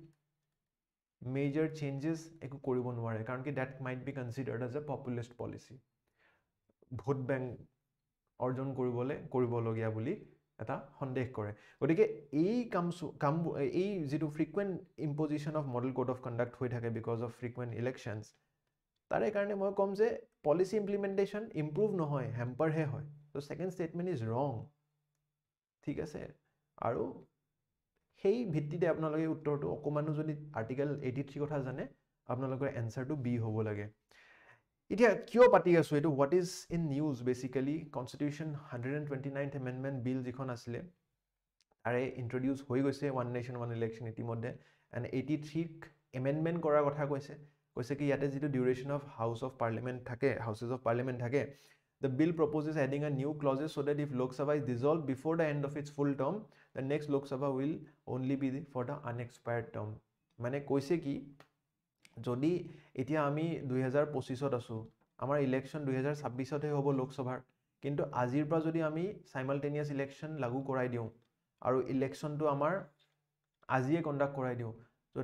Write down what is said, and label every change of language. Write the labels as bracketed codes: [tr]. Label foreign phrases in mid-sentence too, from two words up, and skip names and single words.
[en] major changes [as] একো কৰিব নোৱাৰে কাৰণ কি [en] that might be considered as a populist policy vote bank [as] অৰ্জন কৰিবলগীয়া বুলি এটা সন্দেহ কৰে গতিকে এই কাম এই যেটো [en] frequent imposition of model code of conduct [as] হৈ থাকে [en] because of frequent elections [as] তাৰে কাৰণে মই কম যে [en] policy implementation improve [as] নহয় হেম্পাৰ হে হয় [en] so second statement is wrong [as] ঠিক আছে আৰু সেই ভিত্তিতে আপোনালোকে উত্তৰটো অকমানো যদি আৰ্টিকেল 83 কথা জানে আপোনালোকৰ এনসাৰটো বি হ'ব লাগে এতিয়া কিয় পাতি আছো এটো [en] what is in news basically constitution 129th amendment bill [as] যিখন আছিল আৰে ইন্ট্ৰোডিউস হৈ গৈছে [en] one nation one election [as] ইতিমধ্যে [en] and 83 amendment [as] কৰাৰ কথা কৈছে কি ইয়াতে যেটো [en] duration of house of parliament থাকে houses of parliament থাকে the bill proposes adding a new clauses so that if Lok Sabha is dissolved before the end of its full term the next Lok Sabha will only be for the unexpired term [as] মানে কৈছে কি যদি এতিয়া আমি 2025 ত আছো আমাৰ ইলেকশ্যন 2026 তে হ'ব লোক সভাৰ কিন্তু আজিৰ পৰা যদি আমি [en] simultaneous election [as] লাগু কৰাই দিও আৰু ইলেকশ্যনটো আমাৰ আজিয়ে কন্ডাক্ট কৰাই দিও তো